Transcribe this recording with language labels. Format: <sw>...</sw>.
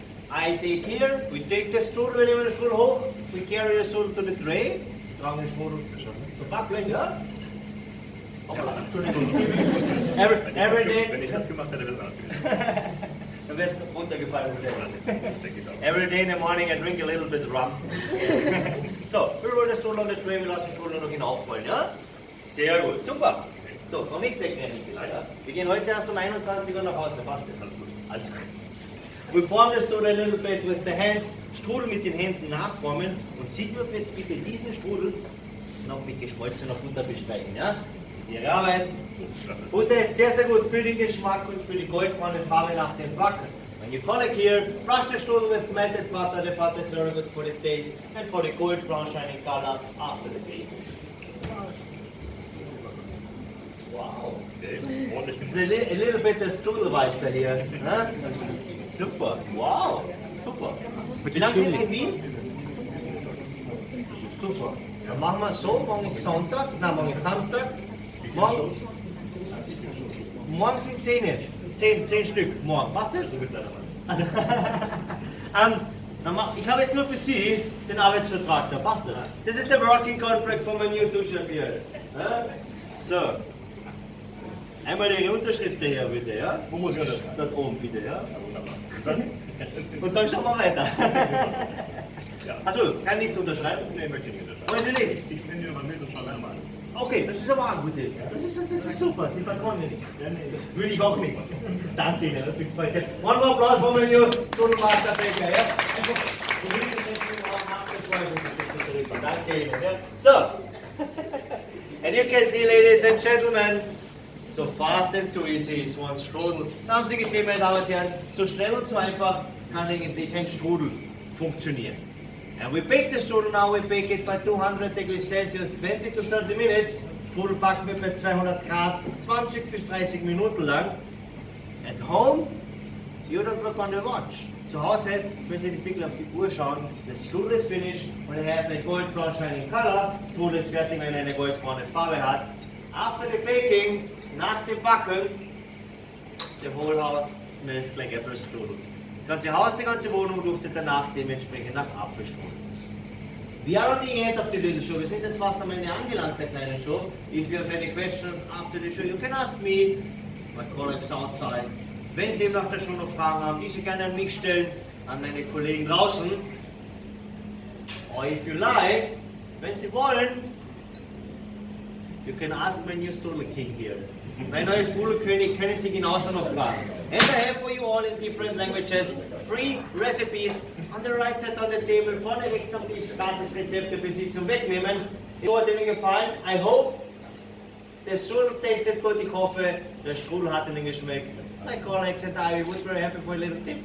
<en>I take here, we take the strudel,</en> <de>wir nehmen den Strudel hoch,</de> <en>we carry the strudel to the tray.</en> <de>Tragen den Strudel zum Backblech, ja? Entschuldigung.</de> <en>Every day.</en> <de>Wenn ich das gemacht hätte, wäre es ausgegangen. Dann wäre es runtergefallen.</de> <en>Every day in the morning I drink a little bit of rum.</en> <de>So, wir rollen das Strudel</de> <en>on the tray,</en> <de>wir lassen den Strudel noch hinaufrollen, ja? Sehr gut, super. So, noch nicht wegrennen, leider. Wir gehen heute erst um 21 Uhr nach Hause, passt das? Alles gut.</de> <en>We form the strudel a little bit with the hands.</en> <de>Strudel mit den Händen nachformen und Sie dürfen jetzt bitte diesen Strudel noch mit geschmolzener Butter bestreichen, ja? Das ist Ihre Arbeit. Butter ist sehr, sehr gut für den Geschmack und für die goldbraune Farbe nach dem Backen.</de> <en>When you collect here, brush the strudel with melted butter. The butter is very good for the taste and for the gold brown shining color after the baking. Wow. It's a little bit of Strudelwalzer here. Huh? Super. Wow. Super.</en> <de>Wie lange sind Sie in Wien? Super. Dann machen wir es so, morgen ist Sonntag, nein, morgen ist Samstag. Morgen sind 10 Stück. Morgen. Passt das? Also, ich habe jetzt nur für Sie den Arbeitsvertrag da. Passt das?</de> <en>This is the working contract for my new sous-chef here.</en> <de>So. Einmal Ihre Unterschrift her, bitte, ja? Wo muss ich unterschreiben? Dort oben, bitte, ja? Ja, wunderbar. Und dann schauen wir weiter. Ja. Achso, kann nicht unterschreiben? Nee, möchte ich nicht unterschreiben. Wollen Sie nicht? Ich nehme dir mal mit und schau mir mal an. Okay, das ist aber auch gut. Das ist super, Sie vertrauen mir nicht. Ja, nee, würde ich auch nicht. Danke Ihnen, das freut mich.</de> <en>One more applause for my new Student Master Baker, ja?</en> <de>Danke Ihnen, ja? So.</de> <en>And you can see, ladies and gentlemen, so fast and so easy is one Strudel.</en> <de>Da haben Sie gesehen, meine Damen und Herren, so schnell und so einfach kann eigentlich ein Strudel funktionieren.</de> <en>And we bake the strudel now, we bake it by 200 degrees Celsius, 20 to 30 minutes.</en> <de>Strudel backen wir bei 200 Grad, 20 bis 30 Minuten lang.</de> <en>At home, you don't look on the watch.</en> <de>Zu Hause müssen Sie nicht wirklich auf die Uhr schauen.</de> <en>The strudel is finished and I have a gold brown shining color.</en> <de>Strudel ist fertig, wenn er eine goldbraune Farbe hat.</de> <en>After the baking,</en> <de>nach dem Backen,</de> <en>the whole house smells like apple strudel.</en> <de>Das ganze Haus, die ganze Wohnung duftet danach dementsprechend nach Apfelstrudel.</de> <en>We are on the end of the little show.</en> <de>Wir sind jetzt fast am Ende angelangt der kleinen Show.</de> <en>If you have any questions after the show, you can ask me. My colleagues outside.</en> <de>Wenn Sie nach der Show noch Fragen haben, die Sie gerne an mich stellen, an meine Kollegen draußen.</de> <en>Or if you like,</en> <de>wenn Sie wollen,</de> <en>you can ask my new Strudel King here.</en> <de>Mein neues Strudelkönig können Sie genauso noch fragen.</de> <en>And I have for you all in different languages 3 recipes on the right side on the table.</en> <de>Vorne rechts am Tisch gratis Rezepte für Sie zum Wegnehmen. So hat Ihnen gefallen.</de> <en>I hope the strudel tasted good.</en> <de>Ich hoffe, der Strudel hat Ihnen geschmeckt.</de> <en>My colleagues and I would very happy for a little tip.</en>